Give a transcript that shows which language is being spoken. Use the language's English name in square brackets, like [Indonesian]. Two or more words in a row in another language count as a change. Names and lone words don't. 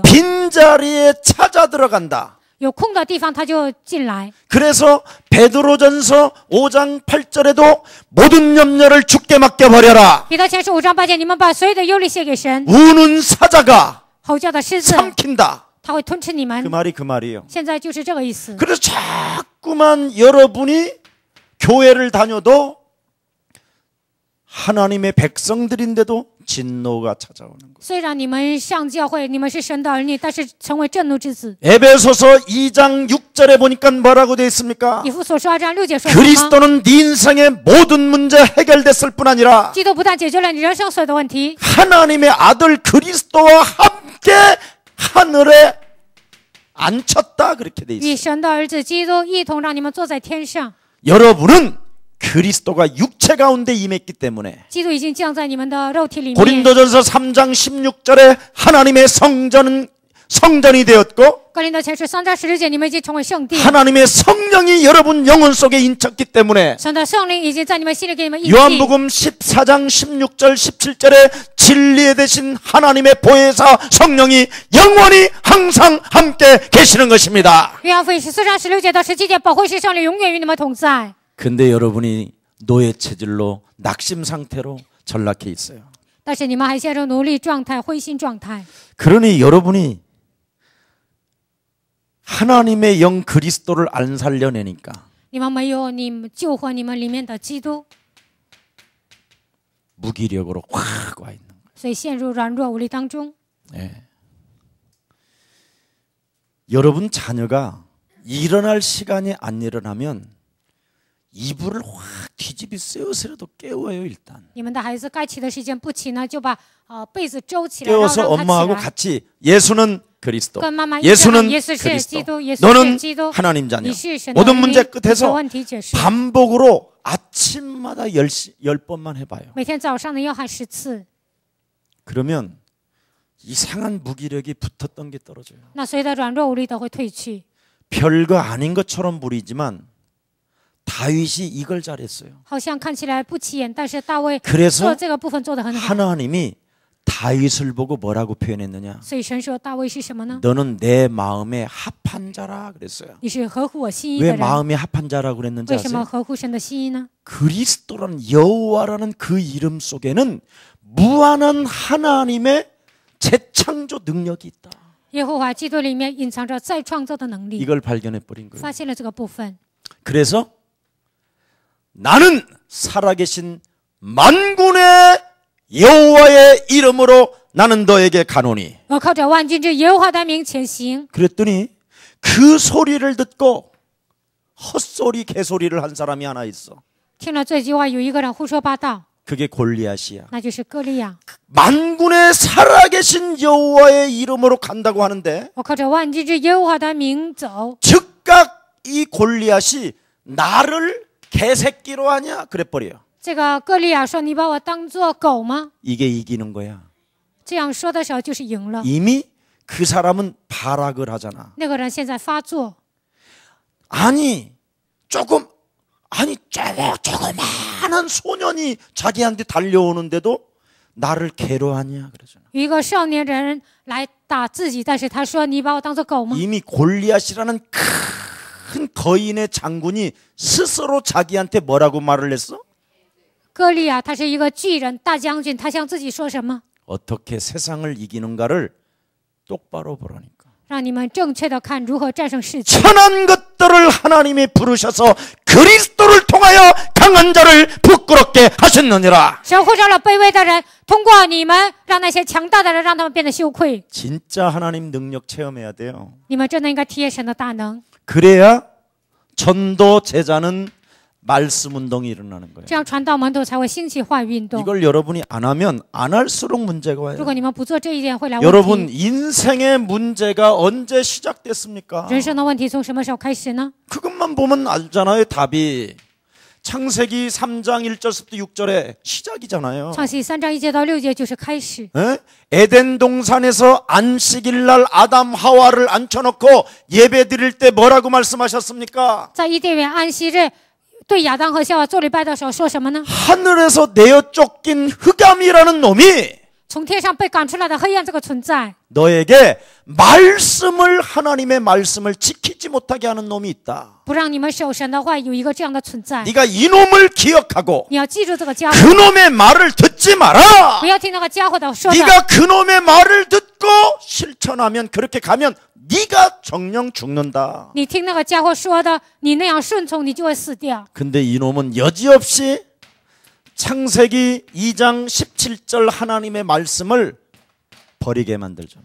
[Korean] 빈자리에 찾아 들어간다. [Chinese] 有空的地方他就进来。 [Korean] 그래서 베드로전서 5장 8절에도 모든 염려를 주께 맡겨버려라. [Chinese] 彼得前书5章8节，你们把所有的忧虑卸给神。 [Korean] 우는 사자가 [Chinese] 吼叫的狮子， [Korean] 삼킨다. [Chinese] 他会吞吃你们 [Korean] 그 。 말이 그 말이에요. [Chinese] 现在就是这个意思。 [Korean] 그래서 자꾸만 여러분이 교회를 다녀도 하나님의 백성들인데도 진노가 찾아오는 거예요. [Chinese] 虽然你们上教会，你们是神的儿女，但是成为震怒之子。 [Korean] 에베소서 2장 6절에 보니까 뭐라고 되어 있습니까? [Chinese] 以弗所书2章6节说什么？ [Korean] 그리스도는 네 인생의 모든 문제 해결됐을 뿐 아니라 [Chinese] 基督不但解决了你人生所有的问题， [Korean] 하나님의 아들 그리스도와 함께 하늘에 앉혔다 그렇게 돼 [Chinese] 与 [Korean] 있어요. [Chinese] 神的儿子基督一同让你们坐在天上。 [Korean] 여러분은 그리스도가 육체 가운데 임했기 때문에 [Chinese] 基督已经降在你们的肉体里面。 [Korean] 고린도전서 3장 16절에 하나님의 성전이 되었고 [Chinese] 哥林多前书3章16节，你们已经成为圣地， [Korean] 하나님의 성령이 여러분 영혼 속에 인쳤기 때문에 [Chinese] 神的圣灵已经在你们心里给你们印记。 [Korean] 요한복음 14장 16절 17절에 진리에 대신 하나님의 보혜사 성령이 영원히 항상 함께 계시는 것입니다. [Chinese] 约翰福音14章16节到17节，保惠师圣灵永远与你们同在。 [Korean] 근데 여러분이 노예 체질로 낙심 상태로 전락해 있어요. [Chinese] 但是你们还陷入奴隶状态、灰心状态。 [Korean] 그러니 여러분이 하나님의 영 그리스도를 안 살려내니까 [Chinese] 你们没有你救活你们里面的基督， [Korean] 무기력으로 확 와 있는 거예요. [Chinese] 所以陷入软弱无力当中。 [Korean] 네. 여러분 자녀가 일어날 시간이 안 일어나면 이불을 확 뒤집이 쓰여서라도 깨워요 일단. [Chinese] 你们的孩子该起的时间不起呢，就把被子周起来，然后 [Korean] 깨워서 [Chinese] 让他起 [Korean] 엄마하고 [Chinese] 来。 [Korean] 같이 예수는 그리스도, [Chinese] 跟妈妈一起喊 [Korean] 예수는 [Chinese] 耶稣是 [Korean] 그리스도, [Chinese] 基督，耶稣是 [Korean] 너는 [Chinese] 基督， [Korean] 하나님 자녀. [Chinese] 你是神的 [Korean] 모든 [Chinese] 儿女。 [Korean] 문제 [Chinese] 这 [Korean] 끝에서 [Chinese] 问题解释。 [Korean] 반복으로 아침마다 10번만 해봐요. [Chinese] 每天早上呢要喊10次， [Korean] 그러면 이상한 무기력이 붙었던 게 떨어져요. [Chinese] 那所有的软弱无力都会退去。 [Korean] 별거 아닌 것처럼 보이지만 다윗이 이걸 잘했어요. [Chinese] 好像看起来不起眼，但是大卫 [Korean] 그래서 [Chinese] 做这个部分做得很好。 [Korean] 하나님이 다윗을 보고 뭐라고 표현했느냐? [Chinese] 所以神说大卫是什么呢？ [Korean] 너는 내 마음에 합한 자라 그랬어요. [Chinese] 你是合乎我心意 [Korean] 왜 [Chinese] 的人。 [Korean] 마음에 합한 자라고 그랬는지 [Chinese] 为什么 [Korean] 아세요? [Chinese] 合乎神的心意呢？ [Korean] 그리스도라는 여호와라는 그 이름 속에는 무한한 하나님의 재창조 능력이 있다. [Chinese] 耶和华基督里面隐藏着再创造的能力， [Korean] 이걸 발견해 버린 거예요. [Chinese] 发现了这个部分。 [Korean] 그래서 나는 살아계신 만군의 여호와의 이름으로 나는 너에게 가노니. [Chinese] 我靠着万军之耶和华的名前行。 [Korean] 그랬더니 그 소리를 듣고 헛소리 개소리를 한 사람이 하나 있어. [Chinese] 听了这句话，有一个人胡说八道， [Korean] 그게 골리앗이야. [Chinese] 那就是歌利亚。 [Korean] 만군의 살아계신 여호와의 이름으로 간다고 하는데 [Chinese] 我靠着万军之耶和华的名走， [Korean] 즉각 이 골리앗이 나를 개새끼로 하냐 그래버려요. [Chinese] 这个歌利亚说：“你把我当作狗吗？” [Korean] 이게 이기는 거야. [Chinese] 这样说的时候就是赢了。 [Korean] 이미 그 사람은 발악을 하잖아. [Chinese] 那个人现在发作， [Korean] 아니 조그마한 소년이 자기한테 달려오는데도 나를 괴로워하냐 그러잖아. [Chinese] 有一个少年人来打自己，但是他说：“你把我当作狗吗 [Korean] 이미 골리앗이라는 큰 거인의 장군이 스스로 자기한테 뭐라고 말을 했어? ？” [Chinese] 歌利亚他是一个巨人大将军，他向自己说什么？ [Korean] 어떻게 세상을 이기는가를 똑바로 보라니까. [Chinese] 让你们正确的看如何战胜世界。 [Korean] 천한 것들을 하나님이 부르셔서 그리스도를 통하여 강한 자를 부끄럽게 하셨느니라. [Chinese] 神呼召了卑微的人，通过你们让那些强大的人，让他们变得羞愧。 [Korean] 진짜 하나님 능력 체험해야 돼요. [Chinese] 你们真的应该体验神的大能， [Korean] 그래야 전도 제자는 말씀 운동이 일어나는 거예요. [Chinese] 这样传道门徒才会兴起话语运动。 [Korean] 이걸 여러분이 안 하면 안 할수록 문제가 [Chinese] 如 [Korean] 와요. [Chinese] 果你们不做这一点，会来 [Korean] 여러분 [Chinese] 问题。 [Korean] 인생의 문제가 언제 시작됐습니까? [Chinese] 人生的问题从什么时候开始呢？ [Korean] 그것만 보면 알잖아요. 답이 창세기 3장 1절부터 6절에 시작이잖아요. [Chinese] 创世3章1节到6节就是开始。 [Korean] 에? 에덴 동산에서 안식일 날 아담 하와를 앉혀놓고 예배 드릴 때 뭐라고 말씀하셨습니까? [Chinese] 在伊甸园安息日，对亚当和夏娃做礼拜的时候说什么呢？ [Korean] 하늘에서 내어 쫓긴 흑암이라는 놈이 [Chinese] 从天上被赶出来的黑暗这个存在， [Korean] 너에게 말씀을 하나님의 말씀을 지키지 못하게 하는 놈이 있다. [Chinese] 不让你们守神的话，有一个这样的存在。 [Korean] 네가 이놈을 기억하고 [Chinese] 你要记住这个家伙， [Korean] 그놈의 말을 듣지 마라. [Chinese] 不要听那个家伙的说的。 [Korean] 네가 그놈의 말을 듣고 실천하면 그렇게 가면 네가 정령 죽는다. [Chinese] 你听那个家伙说的，你那样顺从，你就会死掉。 [Korean] 근데 이놈은 여지없이 창세기 2장 17절 하나님의 말씀을 버리게 만들잖아요.